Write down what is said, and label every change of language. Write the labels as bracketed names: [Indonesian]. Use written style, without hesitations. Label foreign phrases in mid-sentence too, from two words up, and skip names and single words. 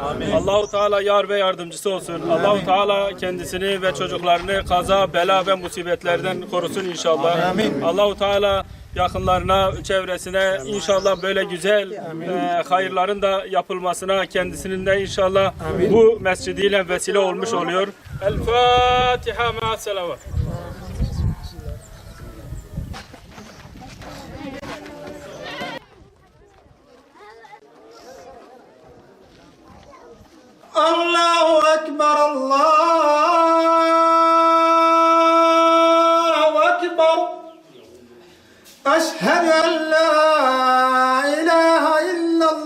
[Turkish] Allahu Teala yar ve yardımcısı olsun. Allahu Teala kendisini ve çocuklarını kaza, bela ve musibetlerden korusun inşallah. Allahu Teala yakınlarına, çevresine inşallah böyle güzel hayırların da yapılmasına kendisinin de inşallah bu mescidiyle vesile olmuş oluyor. El Fatiha ma selavat. [Arabic] الله أكبر الله أكبر أشهد أن لا إله إلا